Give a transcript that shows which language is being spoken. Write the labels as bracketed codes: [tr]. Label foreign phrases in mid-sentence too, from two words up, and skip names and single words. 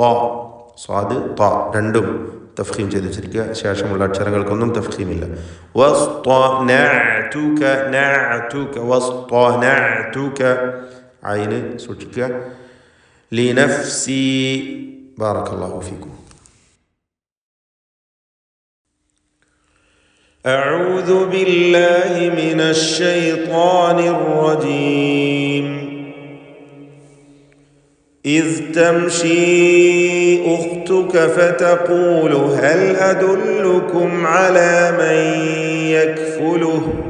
[ml] സ്വാദ് ത രണ്ടും തഫ്ഖീം ചെയ്ത് വെച്ചിരിക്കുക. ശേഷമുള്ള അക്ഷരങ്ങൾക്കൊന്നും തഫ്ഖീമില്ല. [ar] واصطنعتك نعتك واصطنعتك [ml] ഐന് സൂക്ഷിക്കുക. [ar] لنفسي. بارك الله فيكم. أعوذ بالله من الشيطان الرجيم. إذ تمشي أختك فتقول هل أدلكم على من يكفله